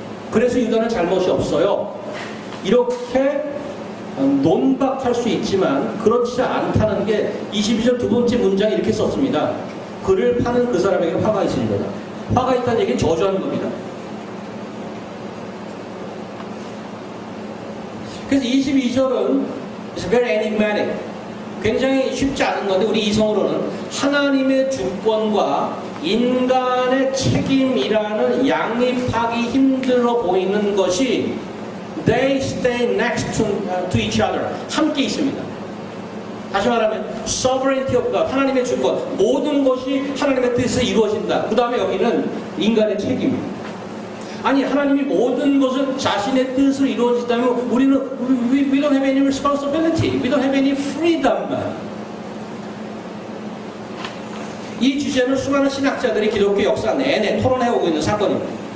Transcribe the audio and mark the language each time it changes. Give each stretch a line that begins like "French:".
Korean: 그래서 유다는 잘못이 없어요. 이렇게 논박할 수 있지만 그렇지 않다는 게 22절 두 번째 문장에 이렇게 썼습니다. 그를 파는 그 사람에게 화가 있으리로다. 화가 있다는 얘기는 저주하는 겁니다. 그래서 22절은
English: it's very enigmatic.
Korean: 굉장히 쉽지 않은 건데 우리 이성으로는 하나님의 주권과 인간의 책임이라는 양립하기 힘들어 보이는 것이
English: they stay next to each other.
Korean: 함께 있습니다. 다시 말하면
English: sovereignty of God,
Korean: 하나님의 주권, 모든 것이 하나님의 뜻에서 이루어진다. 그 다음에 여기는 인간의 책임입니다. 아니 하나님이 모든 것을 자신의 뜻으로 이루어진다면 우리는
English: we don't have any responsibility, we don't have any freedom.
Korean: 이 주제는 수많은 신학자들이 기독교 역사 내내 토론해오고 있는 사건입니다.